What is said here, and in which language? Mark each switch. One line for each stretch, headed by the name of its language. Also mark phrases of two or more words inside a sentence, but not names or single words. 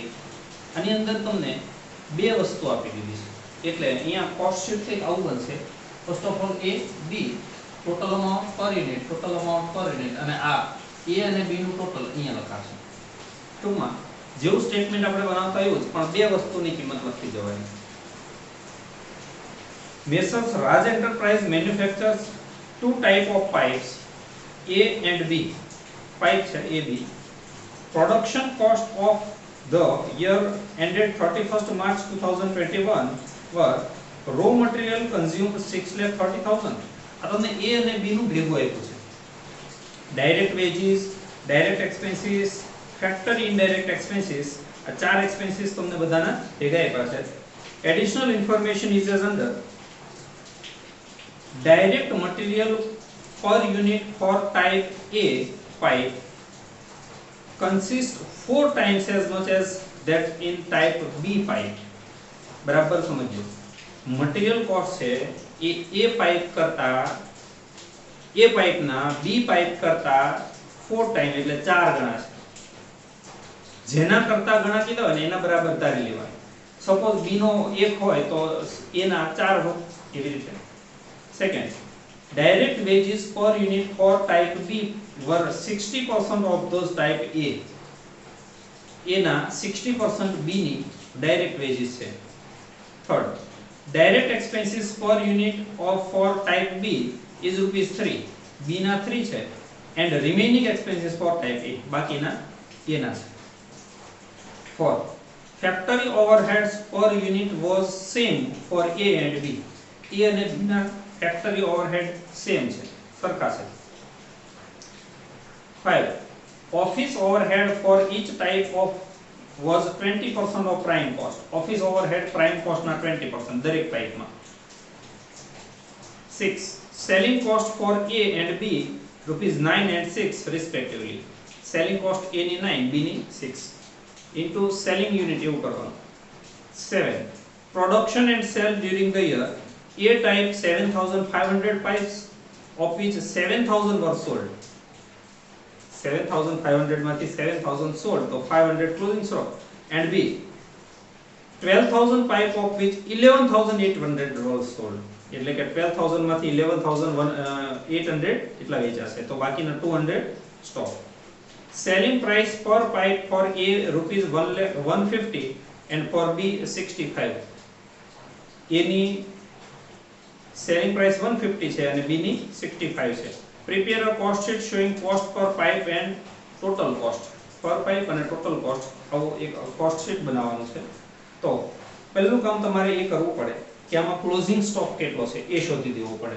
Gujarati: આની અંદર તમને બે વસ્તુ આપી દીધી છે, એટલે અહીંયા
English: cost sheet
Gujarati: કંઈક આવું બનશે.
English: first of all A B total amount per unit
Gujarati: અને આ A અને B નું ટોટલ અહીંયા લખાશે. ટૂંકમાં જેવું સ્ટેટમેન્ટ આપણે બનાવતા આવ્યું છે, પણ બે વસ્તુની કિંમત લખી જવાની.
English: Messrs Raj Enterprise manufactures two type of pipes, A and B.
Gujarati: Pipe છે AB.
English: Production cost of the year ended 31st March 2021 were raw material consumed 6,30,000.
Gujarati: આ તમને A અને B નું ભેગું આપ્યું છે.
English: direct wages, direct expenses, factory indirect expenses,
Gujarati: આ ચાર એક્સપેન્સીસ તમને બધાના ભેગા આપ્યા છે.
English: additional information is as under direct material per unit for type A pipe consist 4 times as much as that in type B pipe.
Gujarati: બરાબર સમજો.
English: material cost
Gujarati: છે એ A પાઇપ કરતા A પાઇપ ના B પાઇપ કરતા 4 ટાઈમ એટલે 4 ગણા છે. જેના કરતા ગણા કીધા હોય ને એના બરાબર ધારી લેવાય. સપોઝ B નો 1 હોય તો A ના 4 હોય એવી રીતે.
English: second, direct wages per unit for type B were 60% of those type A.
Gujarati: A ના 60% B ની
English: direct wages
Gujarati: છે.
English: third, direct expenses per unit of for type B is ₹3.
Gujarati: B ના 3 છે
English: and remaining expenses for type A
Gujarati: બાકીના A ના છે.
English: Fourth, factory overheads per unit was same for A and B.
Gujarati: A અને B ના
English: factory overhead
Gujarati: same છે, સરખા છે.
English: 5, office overhead for each type of was 20% of prime cost. Office overhead prime cost
Gujarati: ના 20% દરેક પાઇપમાં.
English: 6, selling cost for A and B ₹9 and 6 respectively. Selling cost
Gujarati: A ની 9, B ની 6
English: into selling unit
Gujarati: એવું કરવાનું.
English: 7, production and sale during the year. A type 7,500 pipes of which 7,000 were sold.
Gujarati: 7,500 માંથી 7,000 sold તો 500
English: closing stock. And B 12,000 pipe of which 11,800 were sold.
Gujarati: એટલે કે 12,000 માંથી 11,800 એટલા વેચાશે તો બાકીના 200 સ્ટોક.
English: selling price per pipe for A ₹150 and for B 65.
Gujarati: A ની
English: selling price
Gujarati: 150 છે અને B ની 65 છે.
English: prepare a cost sheet showing cost per pipe and total cost. per pipe
Gujarati: અને
English: total cost
Gujarati: આવું એક કોસ્ટ શીટ બનાવવાનું છે. તો પહેલું કામ તમારે એ કરવું પડે કે આમાં
English: closing stock
Gujarati: કેટલો છે એ શોધી દેવો પડે.